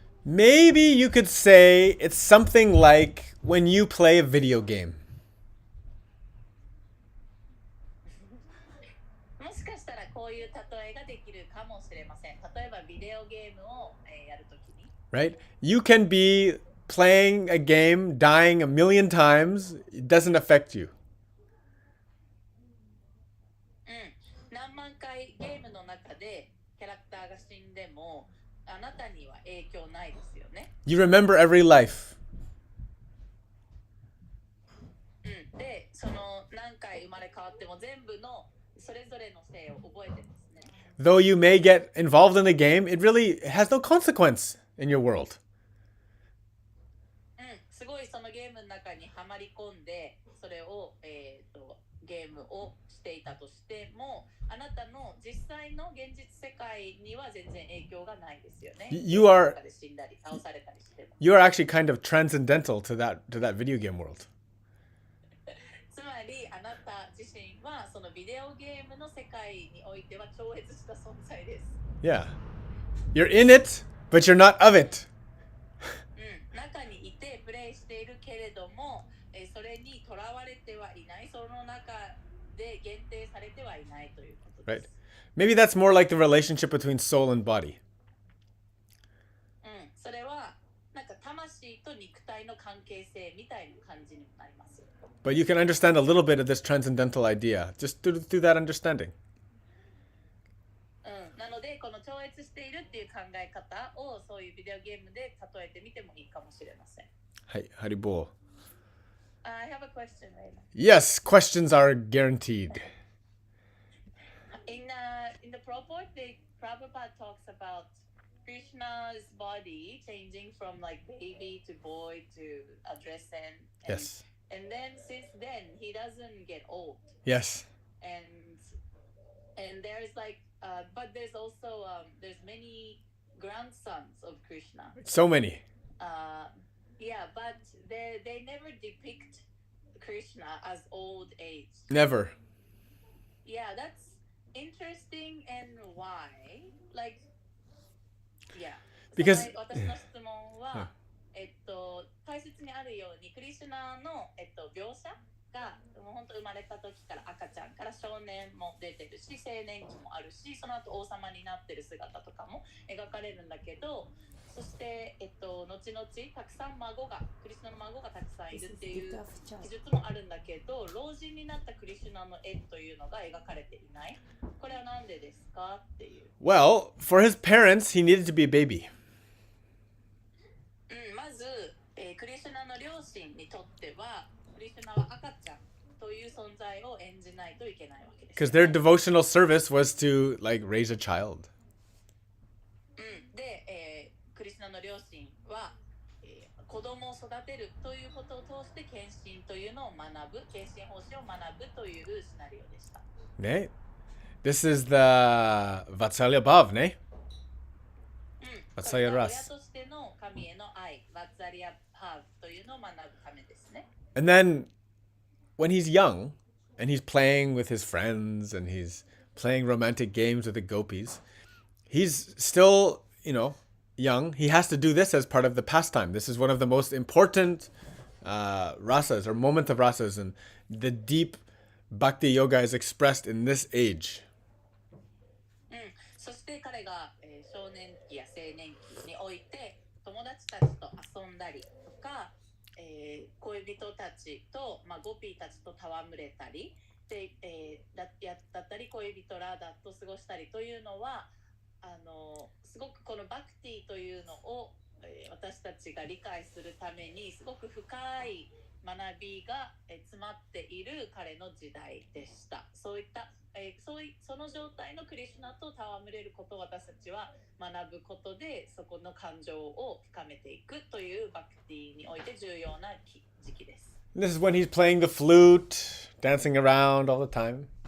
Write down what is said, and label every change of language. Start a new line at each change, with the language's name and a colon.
English: Maybe you could say it's something like when you play a video game.
Japanese: もしかしたらこういう例えができるかもしれません。例えばビデオゲームを、やるときに。
English: Right? You can be playing a game, dying a million times. It doesn't affect you.
Japanese: 何万回ゲームの中でキャラクターが死んでもあなたには影響ないですよね。
English: You remember every life.
Japanese: で、その何回生まれ変わっても全部のそれぞれの性を覚えてますね。
English: Though you may get involved in the game, it really has no consequence in your world.
Japanese: すごいそのゲームの中にはまり込んでそれを、ゲームをしていたとしてもああなたの実際の現実世界には全然影響がないですよね。
English: You are
Japanese: 中で死んだり倒されたりしても。
English: you are actually kind of transcendental to that video game world.
Japanese: つまりあなた自身はそのビデオゲームの世界においては超越した存在です。
English: Yeah. You're in it, but you're not of it.
Japanese: 中にいてプレイしているけれども、それにとらわれてはいない、その中で限定されてはいないということです。
English: Right. Maybe that's more like the relationship between soul and body.
Japanese: それはなんか魂と肉体の関係性みたいな感じになります。
English: But you can understand a little bit of this transcendental idea just through that understanding.
Japanese: なのでこの超越しているっていう考え方をそういうビデオゲームで例えてみてもいいかもしれません。はい、ハリボー。
English: I have a question, Raymond. Yes, questions are guaranteed. In the purport, Prabhupada talks about Krishna's body changing from like baby to boy to adolescent. Yes. And then since then he doesn't get old. Yes. And there's like but there's also there's many grandsons of Krishna. So many. Yeah, but they never depict Krishna as old age. Never. Yeah, that's interesting. And why? Like, yeah. Because
Japanese: 私の質問は、大切にあるようにクリシュナの、描写がもう本当生まれた時から赤ちゃんから少年も出てるし青年期もあるしその後王様になってる姿とかも描かれるんだけどそして、後々たくさんクリシュナの孫がたくさんいるっていう記述もあるんだけど老人になったクリシュナの絵というのが描かれていないこれはなんでですかっていう。
English: Well, for his parents, he needed to be a baby.
Japanese: まず、クリシュナの両親にとってはクリシュナは赤ちゃんという存在を演じないといけないわけです、ね。
English: Because their devotional service was to like raise a child.
Japanese: で、クリシュナの両親は、子供を育てるということを通して献身というのを学ぶ、献身奉仕を学ぶというシナリオでした。
English: Ne? This is the Vatsalya Bhav, ne?
Japanese: それは親としての神への愛、バッツァリアハーブというのを学ぶためですね。
English: And then when he's young and he's playing with his friends and he's playing romantic games with the gopis, he's still, young. He has to do this as part of the pastime. This is one of the most important rasas or moment of rasas, and the deep bhakti yoga is expressed in this age.
Japanese: そして彼が、少年期や青年期において友達たちと遊んだりとか、恋人たちと、ゴピーたちと戯れたりで、だったり恋人らだと過ごしたりというのはすごくこのバクティというのを、私たちが理解するためにすごく深い学びが、詰まっている彼の時代でした。そういったその状態のクリシュナと戯れることを私たちは学ぶことでそこの感情を深めていくというバクティにおいて重要な時期です。
English: This is when he's playing the flute, dancing around all the time.